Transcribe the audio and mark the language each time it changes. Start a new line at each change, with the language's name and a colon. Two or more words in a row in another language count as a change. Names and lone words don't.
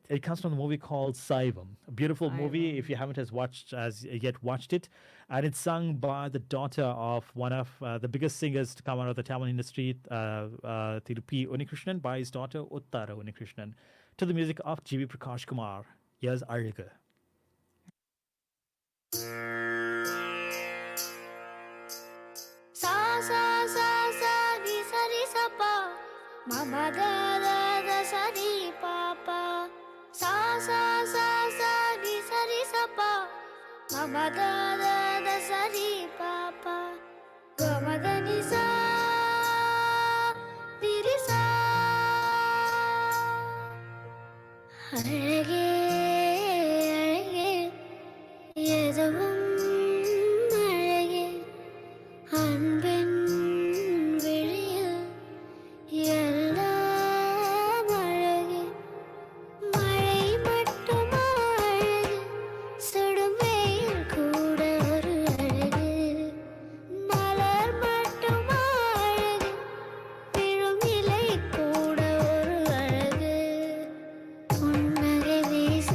English: it comes from the movie called Saivam, a beautiful movie. If you haven't yet watched it, and it's sung by the daughter of one of the biggest singers to come out of the Tamil industry, Thirupi Unikrishnan, by his daughter Uttara Unikrishnan, to the music of G.V. Prakash Kumar. Here's Arga. sa sa sa sa di sa pa ma ma da da da sa di pa pa sa sa sa sa di sa pa ma ma da da da sa di pa pa ga ma da ni sa di ri sa
Tamil: அழகே அழகே எதுவும் அழகே அன்பின் விழியில் எல்லாம் அழகே மழை மட்டுமா அழகு சுடும் வெயில் கூட ஒரு அழகு மலர் மட்டுமா அழகு விழும் இலை கூட ஒரு அழகு புன்னகை